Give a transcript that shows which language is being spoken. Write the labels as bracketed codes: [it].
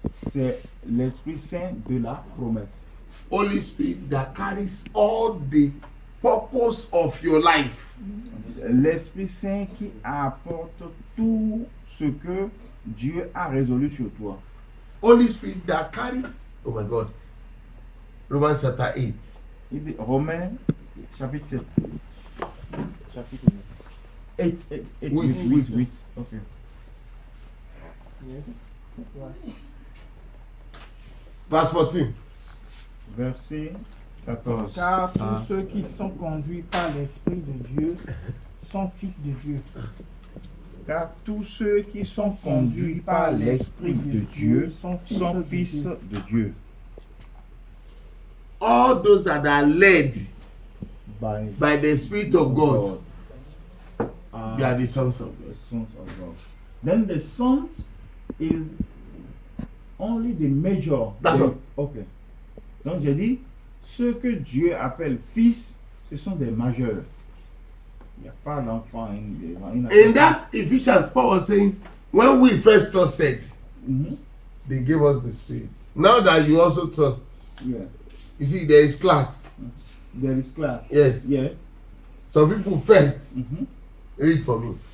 [fr] C'est l'Esprit Saint de la promesse. [en] Holy Spirit that carries all the purpose of your life. [fr] L'Esprit Saint qui apporte tout ce que Dieu a résolu sur toi. [en] Holy Spirit that carries, oh my God, Romans chapter 8. [fr] Romains chapitre 7. Chapitre [en] 8. 8. Ok. Yes. Verse 14. [fr] Verset 14. Car tous ceux qui sont conduits par l'Esprit de Dieu sont fils de Dieu. Car tous ceux qui sont conduits par l'Esprit de Dieu sont fils de Dieu. [en] All those that are led by the Spirit of God, they are the sons of God. Then the son is only the major. That's all. Okay. [fr] Donc j'ai dit, ceux que Dieu appelle fils, ce sont des majeurs. Il n'y a pas d'enfant. [en] In that Ephesians, Paul was saying, when we first trusted, they gave us the Spirit. Now that you also trust, yeah. You see, there is class. There is class. Yes. Yes. Some people first, read for me.